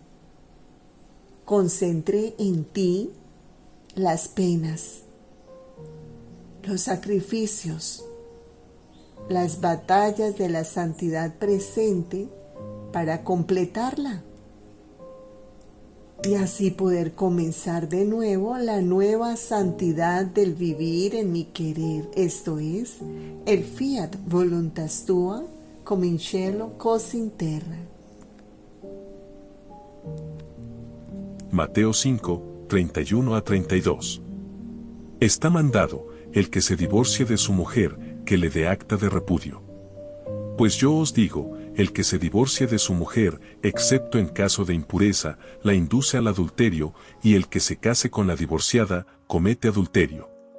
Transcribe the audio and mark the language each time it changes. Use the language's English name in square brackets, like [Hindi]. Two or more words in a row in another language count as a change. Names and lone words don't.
[Spanish] Concentré en ti las penas, los sacrificios, las batallas de la santidad presente para completarla y así poder comenzar de nuevo la nueva santidad del vivir en mi querer, esto es, el [Latin] fiat voluntas tua [Italian] come in cielo così in terra. [Spanish] Mateo 5, 31 a 32. Está mandado el que se divorcie de su mujer, que le dé acta de repudio. Pues yo os digo, el que se divorcie de su mujer, excepto en caso de impureza, la induce al adulterio, y el que se case con la divorciada, comete adulterio.